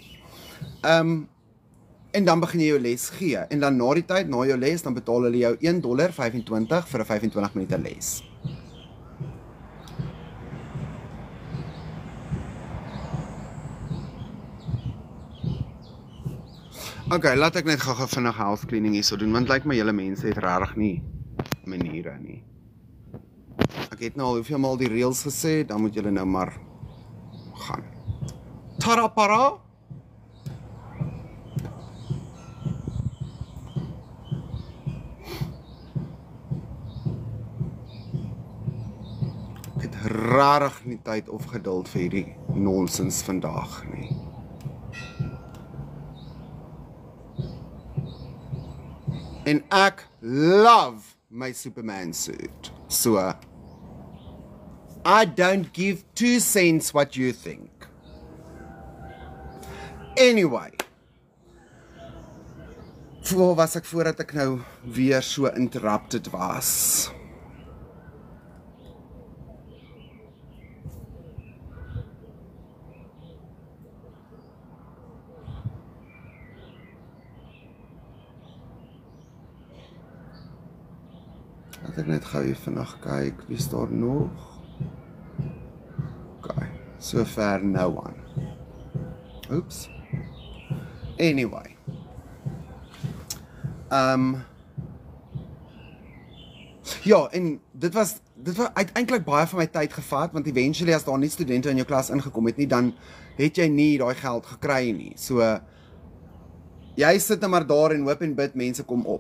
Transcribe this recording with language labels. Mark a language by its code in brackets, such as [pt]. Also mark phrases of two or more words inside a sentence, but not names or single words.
[af] En dan begin jy jou les gee, en dan na die tyd, na jou les, dan betaal hulle jou $1.25 vir 'n 25 minute les. Okay, laat ek net gou vinnig [en] house cleaning [af] hierso doen, want lyk my julle mense het regtig nie maniere nie. Ek het nou al hoeveel maal die reels gesê, dan moet julle nou maar gaan. Tarapara! Ek het rarig nie tyd of geduld vir hierdie nonsens vandag nie. En ek love my Superman suit. [en] So, I don't give 2 cents what you think. Anyway. [af] Waar was ek voordat ek nou weer so interrupted was? Laat ek net gou vinnig kyk, wie is daar nog? Okay, so ver [en] no one. Oops. Anyway. [af] Ja, en dit was uiteindelik baie van my tyd gevat, want eventually as daar nie studente in jou klas ingekom het nie, dan het jy nie daai geld gekry nie. So, jy sit nou maar daar en hoop en bid, mense kom op.